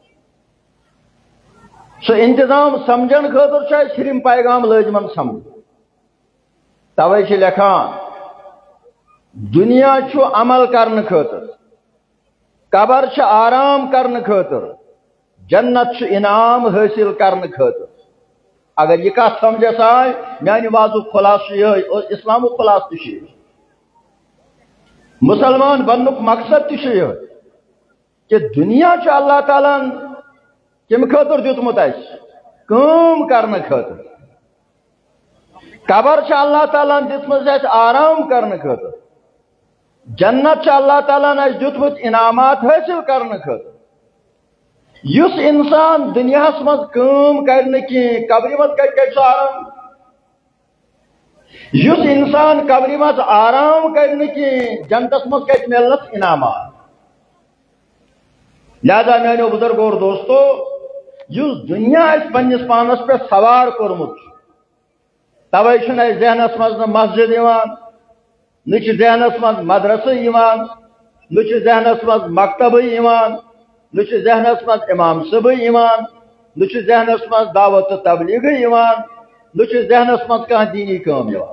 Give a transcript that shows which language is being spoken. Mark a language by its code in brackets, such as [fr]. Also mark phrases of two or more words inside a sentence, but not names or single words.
[ks] سُہ انتظام سمجھن خٲطرٕ چھُ اَسہِ ہیٚرِم پیغام لٲزمن سمجھ توے چھِ لیکھان دنیا چھُ عمل کرنہٕ خٲطرٕ قبر چھِ آرام کرنہٕ خٲطرٕ جنت چھُ انعام حٲصِل کرنہٕ خٲطرٕ اگر یہِ کتھ سمجھس آے میانہِ وازُک خلاصہٕ چھُ یِہوے اور اسلامُک خلاصہٕ تہِ چھُ یِہوے مسلمان بننُک مقصد تہِ چھُ یِہوے کہ دنیا چھُ اللہ تعالیٰ ہن کَمہِ خٲطرٕ دیُتمُت اَسہِ کٲم کرنہٕ خٲطرٕ قبر چھ اللہ تعالیٰ دتمت اس آرام کرنے خاطر، جنت چھ اللہ تعالیٰ اس دتمت انعامات حاصل کرنے خاطر. یس انسان دنیا مز کام کرنے کی قبر مز کر آرام، یس انسان قبر مز آرام کرنے کی جنتس مز کت ملنس انعامات. لہذا میانو بزرگو اور دوستو، یس دنیا اس پنس پانس پہ سوار کورمت، توے چھ ذہنس مز نہ مسجد یوان، نہ ذہنس مز مدرسہ یوان، نہ ذہنس مز مکتب یوان، نہ ذہنس مز امام صاحب یوان، نہ ذہنس مز دعوت و تبلیغ یوان، نہ ذہنس مز کانٛہہ دینی کام یوان.